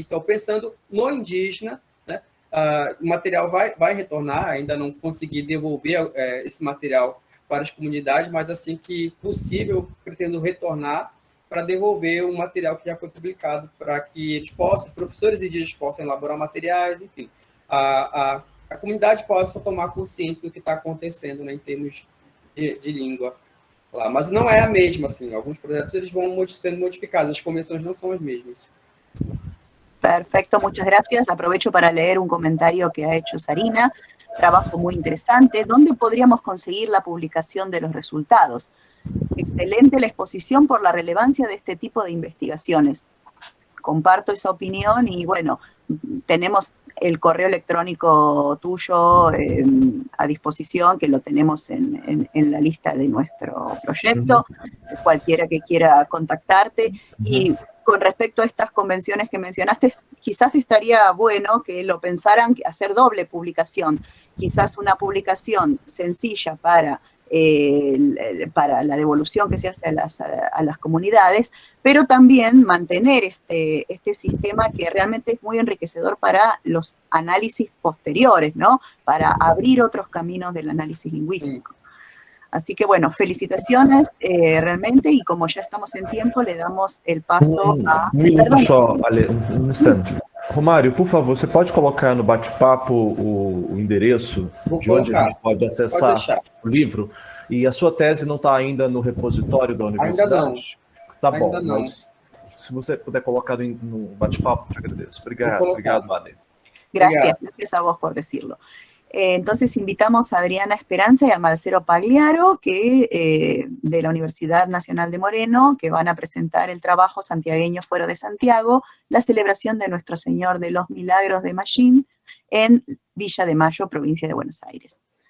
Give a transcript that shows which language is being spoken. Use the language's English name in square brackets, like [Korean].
[Portuguese] Então, pensando no indígena, né? O material vai retornar, ainda não consegui devolver esse material para as comunidades, mas assim que possível, pretendo retornar para devolver o material que já foi publicado, para que eles professores indígenas possam elaborar materiais, enfim, a comunidade possa tomar consciência do que está acontecendo, né, em termos de língua lá. Mas não é a mesma, assim, alguns projetos eles vão sendo modificados, as convenções não são as mesmas. [Spanish] Perfecto, muchas gracias. Aprovecho para leer un comentario que ha hecho Sarina. Trabajo muy interesante. ¿Dónde podríamos conseguir la publicación de los resultados? Excelente la exposición por la relevancia de este tipo de investigaciones. Comparto esa opinión y bueno, tenemos el correo electrónico tuyo a disposición, que lo tenemos en la lista de nuestro proyecto, cualquiera que quiera contactarte. Y con respecto a estas convenciones que mencionaste, quizás estaría bueno que lo pensaran hacer doble publicación, quizás una publicación sencilla para la devolución que se hace a las comunidades, pero también mantener este sistema que realmente es muy enriquecedor para los análisis posteriores, ¿no? Para abrir otros caminos del análisis lingüístico. Así que bueno, felicitaciones realmente, y como ya estamos en tiempo, le damos el paso a... [Portuguese] Um minuto só, Ale, um instante. Romário, por favor, você pode colocar no bate-papo o endereço de onde a gente pode acessar o livro? E a sua tese não está ainda no repositório da universidade? Ainda não. Tá bom, Ainda não. mas se você puder colocar no bate-papo, te agradeço. Obrigado, Ale. [Spanish] Gracias, gracias a vos por decirlo. Entonces invitamos a Adriana Esperanza y a Marcelo Pagliaro, que, de la Universidad Nacional de Moreno, que van a presentar el trabajo Santiagueño fuera de Santiago, la celebración de Nuestro Señor de los Milagros de Mallín en Villa de Mayo, provincia de Buenos Aires.